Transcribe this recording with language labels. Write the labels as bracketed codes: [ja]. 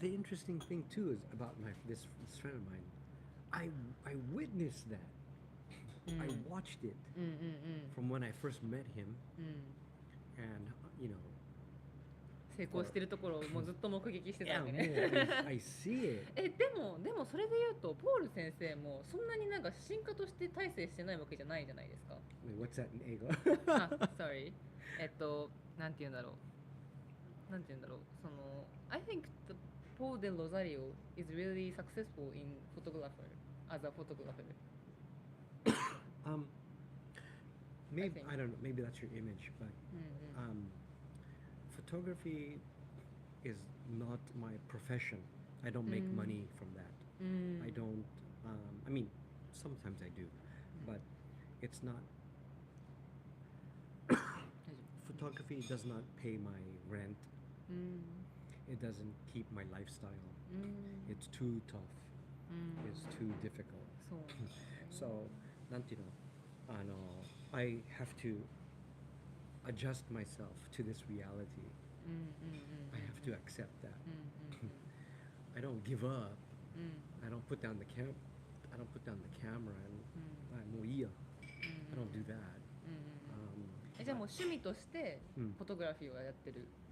[en] interesting thing too is about this friend of mine. I witnessed that. I watched it [ja] うんうん [en] from when I first met him, [ja] うんうん [en] and [ja] 成功してるところをもうずっと目撃してた [en] yeah, [ja] わけ [en] man, [ja] ね [en] I see it. [ja] でもそれで言うとポール先生もそんなになんか進化として大成してないわけじゃないじゃないですか [en] Wait, what's that in Ego? [ja] あ [en] sorry [ja] なんて言うんだろうなんて言うんだろうその [en] I think the Paul de Rosario is really successful in photographer as a photographer Maybe think. I don't know. Maybe that's your image, but [ja] うんうん [en] photography is not my profession. I don't make money from that. [ja] うん [en] I don't. I mean, sometimes I do, but it's not. [ja] 大丈 [en] Photography does not pay my rent. [ja] 夫うん [en] It doesn't keep my lifestyle. [ja] うん [en] It's too tough. [ja] うん [en] It's too difficult. [ja] そう So, なんていうの? [en] I have to adjust myself to this reality. [ja] うんうんうん [en] I have to accept that. [ja] うん [en] I don't give up. [ja] うん [en] I don't put down the I don't put down the camera and [ja] うんもういいや. うん [en] I don't do that. [ja] うんじゃあもう趣味としてうんフォトグラフィーをやってる